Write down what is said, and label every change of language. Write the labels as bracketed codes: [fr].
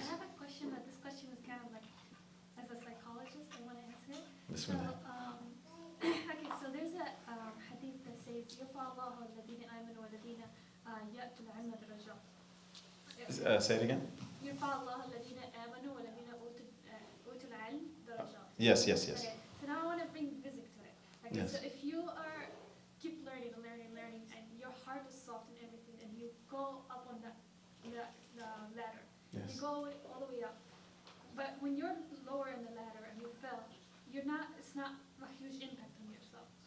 [en] I have a question, but this question is kind of like, as a psychologist, I want to answer it. This So, one. okay, so there's a hadith that says, [ar] يَرْفَعُ اللَّهُ الَّذِينَ آمَنُوا وَالَّذِينَ يَأْتُوا الْعِلْمَ دَرَجَاتٍ. [en] Say it again. [ar] يرفع الله الذين آمنوا والذين أوتوا العلم درجات. [en] Yes, yes, yes. Okay, so now I want to bring physics to it. Okay, Yes. so if you are keep learning and learning and learning, and your heart is soft and everything, and you go up on the ladder, Yes. you go all the way up. But when you're lower in the ladder and you fell, it's not a huge impact on yourself.